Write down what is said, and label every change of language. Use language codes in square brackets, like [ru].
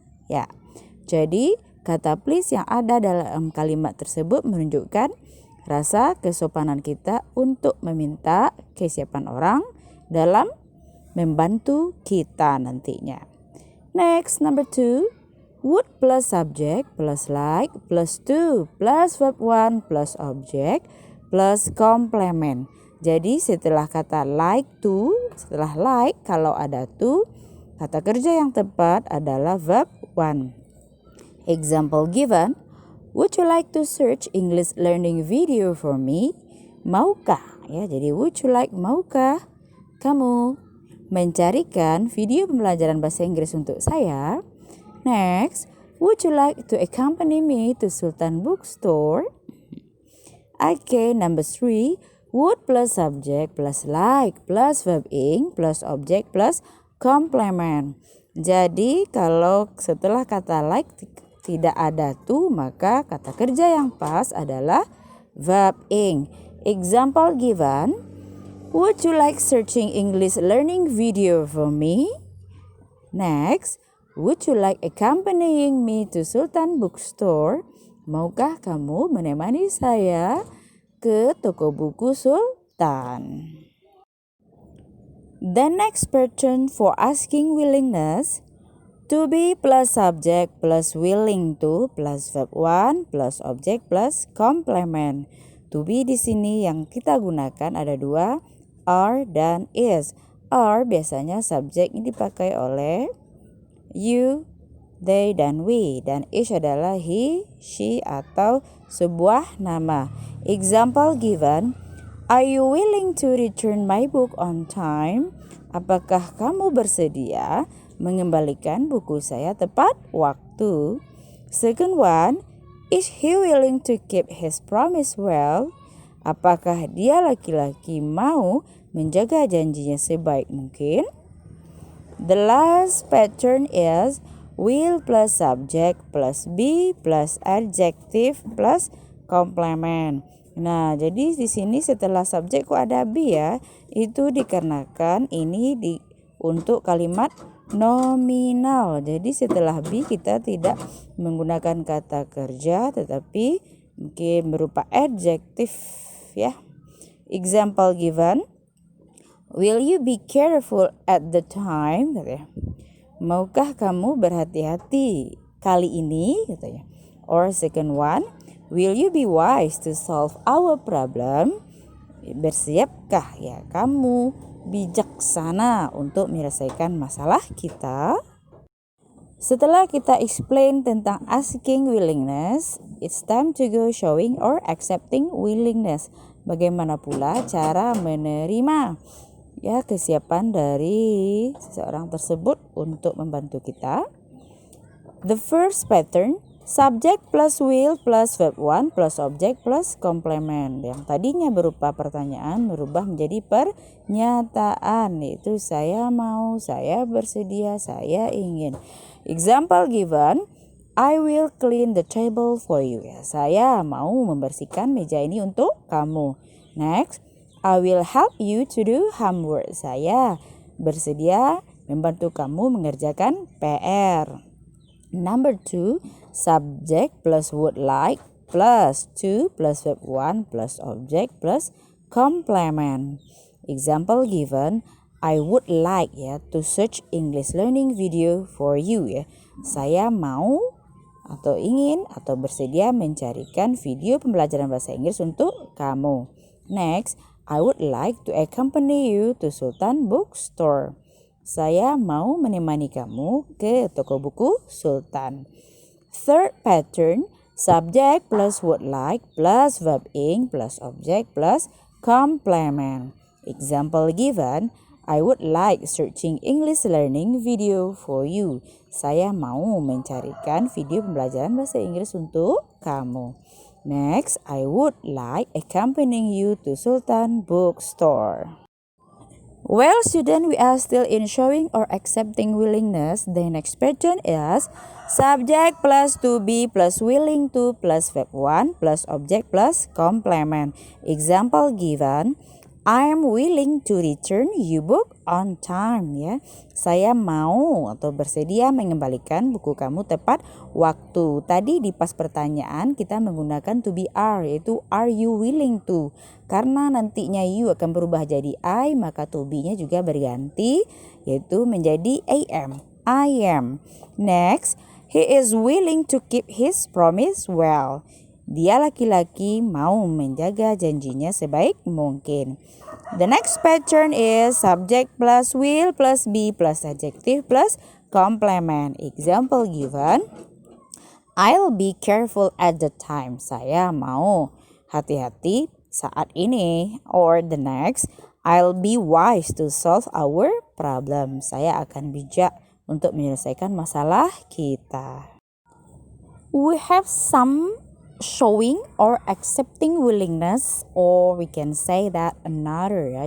[id] Ya, jadi kata please yang ada dalam kalimat tersebut menunjukkan rasa kesopanan kita untuk meminta kesiapan orang dalam membantu kita nantinya. [en] Next, number 2, would plus subject plus like plus to plus verb 1 plus object plus complement. [id] Jadi setelah kata like to, setelah like kalau ada to, kata kerja yang tepat adalah verb 1. [en] Example given, would you like to search English learning video for me? [id] Maukah? Ya, jadi [en] would you like, [id] maukah kamu mencarikan video pembelajaran bahasa Inggris untuk saya? [en] Next, would you like to accompany me to Sultan Bookstore? Okay, number 3, would plus subject plus like plus verb ing plus object plus complement. [id] Jadi kalau setelah kata like tidak ada to, maka kata kerja yang pas adalah verb ing. [en] Example given, would you like searching English learning video for me? Next, would you like accompanying me to Sultan Bookstore? [id] Maukah kamu menemani saya ke toko buku Sultan? [en] The next pattern for asking willingness, to be plus subject plus willing to plus verb 1 plus object plus complement. [id] To be di sini yang kita gunakan ada dua, are dan is. Are biasanya subjek ini dipakai oleh you, they, dan we. Dan is adalah he, she, atau sebuah nama. [en] Example given, are you willing to return my book on time? [id] Apakah kamu bersedia mengembalikan buku saya tepat waktu? [en] Second one, is he willing to keep his promise well? [id] Apakah dia laki-laki mau menjaga janjinya sebaik mungkin? [en] The last pattern is will plus subject plus be plus adjective plus complement. [id] Nah, jadi di sini setelah subjek kok ada be ya? Itu dikarenakan ini untuk kalimat nominal. Jadi setelah be kita tidak menggunakan kata kerja tetapi mungkin berupa adjektif ya. [en] Example given, will you be careful at the time? [id] Katanya. Maukah kamu berhati-hati kali ini? Katanya. [en] Or second one, will you be wise to solve our problem? [id] Bersiapkah ya kamu bijaksana untuk menyelesaikan masalah kita? Setelah kita [en] explain [id] tentang [en] asking willingness, it's time to go showing or accepting willingness. [id] Bagaimana pula cara menerima ya kesiapan dari seseorang tersebut untuk membantu kita. [en] The first pattern, subject plus will plus verb 1 plus object plus complement. [id] Yang tadinya berupa pertanyaan berubah menjadi pernyataan, yaitu saya mau, saya bersedia, saya ingin. [en] Example given, I will clean the table for you. [id] Ya, saya mau membersihkan meja ini untuk kamu. [en] Next, I will help you to do homework. [id] Saya bersedia membantu kamu mengerjakan PR. [en] Number 2, subject plus would like plus 2 plus verb 1 plus object plus complement. Example given, I would like ya to search English learning video for you ya. [id] Saya mau atau ingin atau bersedia mencarikan video pembelajaran bahasa Inggris untuk kamu. [en] Next, I would like to accompany you to Sultan Bookstore. [id] Saya mau menemani kamu ke toko buku Sultan. [en] Third pattern, subject plus would like plus verb ing plus object plus complement. Example given, I would like searching English learning video for you. [id] Saya mau mencarikan video pembelajaran bahasa Inggris untuk kamu. [en] Next, I would like accompanying you to Sultan Bookstore. Well, student, we are still in showing or accepting willingness. The next pattern is subject plus to be plus willing to plus verb 1 plus object plus complement. Example given, I am willing to return your book on time ya. [id] Saya mau atau bersedia mengembalikan buku kamu tepat waktu. Tadi di pas pertanyaan kita menggunakan to be are, yaitu [en] are you willing to. [id] Karena nantinya you akan berubah jadi I, maka to be-nya juga berganti yaitu menjadi am. [en] I am. Next, he is willing to keep his promise well. [id] Dia laki-laki mau menjaga janjinya sebaik mungkin. [en] The next pattern is subject plus will plus be plus adjective plus complement. Example given, I'll be careful at the time. [id] Saya mau hati-hati saat ini. [en] Or the next, I'll be wise to solve our problem. [id] Saya akan bijak untuk menyelesaikan masalah kita. [en] We have some showing or accepting willingness, or we can say that another ya.